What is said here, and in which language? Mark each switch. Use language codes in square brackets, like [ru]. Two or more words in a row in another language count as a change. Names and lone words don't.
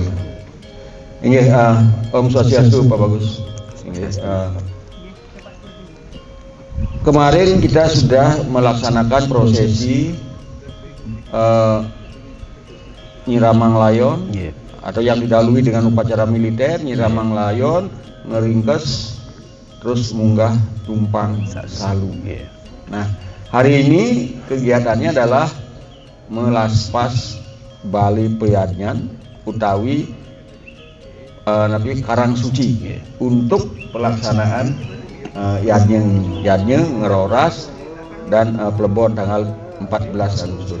[id] Ini Om Swastiastu Pak Bagus. Kemarin kita sudah melaksanakan prosesi Nyiramang Layon, atau yang didahului dengan upacara militer Nyiramang Layon, ngeringkes, terus munggah tumpang salu. Nah, hari ini kegiatannya adalah melaspas Bali Peyadnyan utawi nanti Karang Suci untuk pelaksanaan yadnya ngeroras dan Plebon tanggal 14 Agustus.